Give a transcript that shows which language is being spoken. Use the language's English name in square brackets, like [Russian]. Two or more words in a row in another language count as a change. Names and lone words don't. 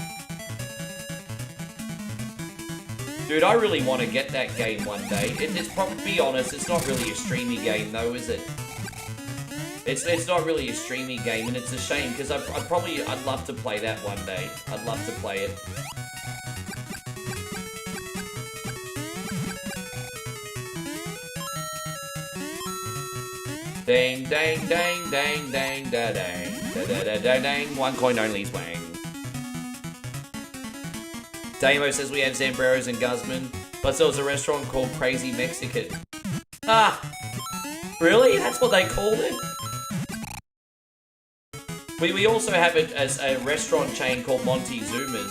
[English] Dude, I really want to get that game one day. It's probably, to be honest, it's not really a streamy game though, is it? It's not really a streamy game, and it's a shame, because I'd love to play that one day. I'd love to play it. Dang, dang, dang, dang, dang, da, dang, da, da, da, da, dang, 1 coin only swang. Damo says we have Zambreros and Guzman, but there was a restaurant called Crazy Mexican. Ah! Really? That's what they called it? We also have a restaurant chain called Montezuma's.